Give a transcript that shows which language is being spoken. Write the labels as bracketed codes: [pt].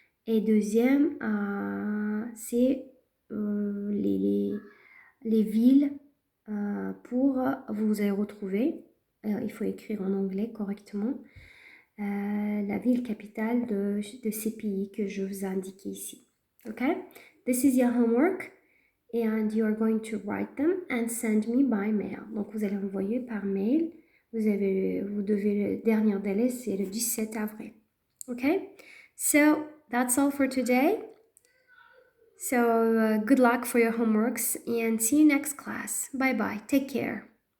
[fr] Et deuxième, c'est les villes pour vous allez retrouver. Il faut écrire en anglais correctement. La ville capitale de ces pays que je vous ai indiqué ici. [en] Okay? This is your homework. And you are going to write them and send me by mail. [fr] Donc, vous allez envoyer par mail. Le dernier délai, c'est le 17 avril. [en] Okay? So, that's all for today. So, good luck for your homeworks and see you next class. Bye-bye. Take care.